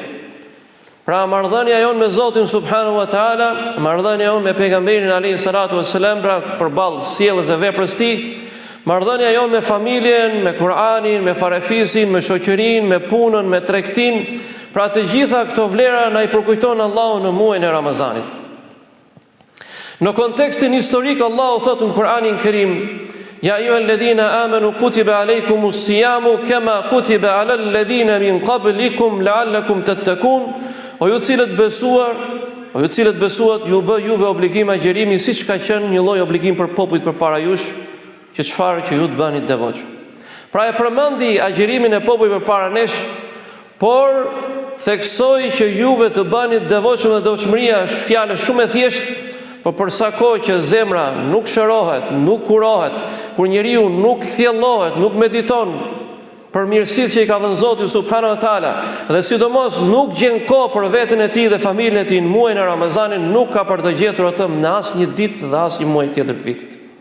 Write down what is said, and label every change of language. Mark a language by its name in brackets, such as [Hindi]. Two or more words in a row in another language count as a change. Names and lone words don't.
[Albanian] Pra marrëdhënia jonë me Zotin [Arabic] سبحانه وتعالى, [Albanian] marrëdhënia jonë me pejgamberin [Arabic] عليه الصلاة والسلام, [Albanian] pra përballë sjelljes dhe veprës së tij, marrëdhënia jonë me familjen, me Kur'anin, me farefisin, me shoqërinë, me punën, me tregtinë, pra të gjitha këto vlera na I përkujton Allahu në muajin e Ramazanit. Në kontekstin historik Allahu thotë në Kur'anin Kerim: [Arabic] يا أيها الذين آمنوا كتب عليكم الصيام كما كتب على الذين من قبلكم لعلكم تتقون. [Albanian] O ju cilët besuat, ju bë juve obligim agjerimi siç ka qenë një lloj obligim për popujt përpara jush, që çfarë që ju të bëni devotshëm. Pra e përmendi agjerimin e popujve përpara nesh, por theksoi që juve të bëni devotshëm dhe devotshmëria është fjalë shumë e thjeshtë, por për sa kohë që zemra nuk shërohet, nuk kurohet, kur njeriu nuk thjellohet, nuk mediton për mirësitë që I ka dhënë Zoti [Arabic] سبحانه وتعالى, [Albanian] dhe sidomos nuk gjen kohë për veten e tij dhe familjen e tij në muajin e Ramazanit, nuk ka për të gjetur atë në asnjë ditë dhe asnjë muaj tjetër të vitit.